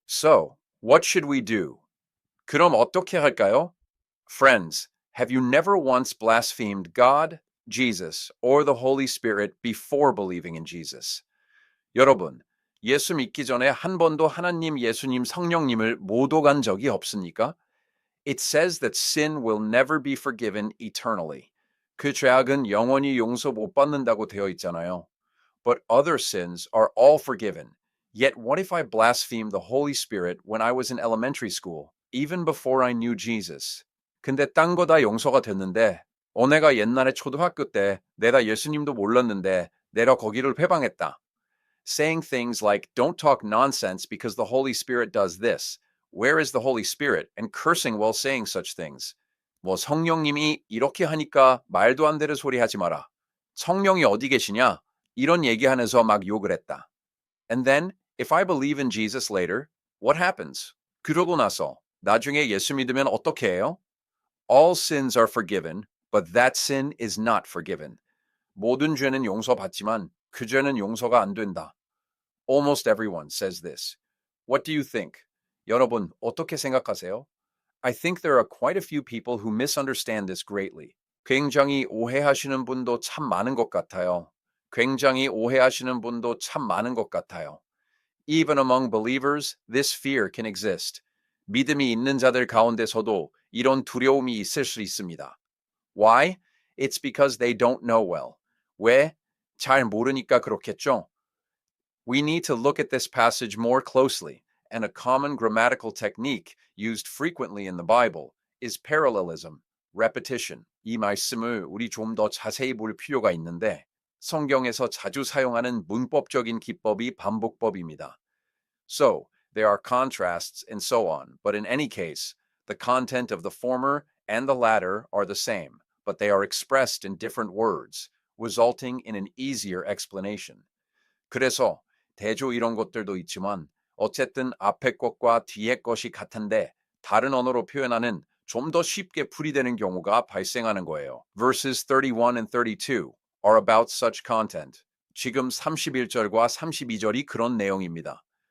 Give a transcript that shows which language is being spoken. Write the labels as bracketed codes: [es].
[en] So, what should we do? [ko] 그럼 어떻게 할까요? [en] Friends, have you never once blasphemed God, Jesus, or the Holy Spirit before believing in Jesus? [ko] 여러분, 예수 믿기 전에 한 번도 하나님, 예수님, 성령님을 모독한 적이 없습니까? [en] It says that sin will never be forgiven eternally. [ko] 그 죄악은 영원히 용서 못 받는다고 되어 있잖아요. [en] But other sins are all forgiven. Yet what if I blasphemed the Holy Spirit when I was in elementary school, even before I knew Jesus? [ko] 근데 딴 거 다 용서가 됐는데 내가 옛날에 초등학교 때 내가 예수님도 몰랐는데 내가 거기를 회방했다. [en] Saying things like, don't talk nonsense because the Holy Spirit does this. Where is the Holy Spirit? And cursing while saying such things. [ko] 성령님이 이렇게 하니까 말도 안 되는 소리 하지 마라. 성령이 어디 계시냐? 이런 얘기하면서 막 욕을 했다. [en] And then, if I believe in Jesus later, what happens? [ko] 그러고 나서 나중에 예수 믿으면 어떻게 해요? [en] All sins are forgiven, but that sin is not forgiven. [ko] 모든 죄는 용서받지만 그 죄는 용서가 안 된다. [en] Almost everyone says this. What do you think? [ko] 여러분, 어떻게 생각하세요? [en] I think there are quite a few people who misunderstand this greatly. [ko] 굉장히 오해하시는 분도 참 많은 것 같아요. 굉장히 오해하시는 분도 참 많은 것 같아요. [en] Even among believers, this fear can exist. [ko] 믿음이 있는 자들 가운데서도 이런 두려움이 있을 수 있습니다. [en] Why? It's because they don't know well. [ko] 왜? 잘 모르니까 그렇겠죠. [en] We need to look at this passage more closely, and a common grammatical technique used frequently in the Bible is parallelism, repetition. [ko] 이 말씀을 우리 좀 더 자세히 볼 필요가 있는데, 성경에서 자주 사용하는 문법적인 기법이 반복법입니다. [en] So, there are contrasts and so on, but in any case, the content of the former and the latter are the same, but they are expressed in different words, resulting in an easier explanation. [ko] 그래서 대조 이런 것들도 있지만 어쨌든 앞에 것과 뒤에 것이 같은데 다른 언어로 표현하는 좀 더 쉽게 풀이되는 경우가 발생하는 거예요. [en] Verses 31 and 32 are about such content. [ko] 지금 31절과 32절이 그런 내용입니다.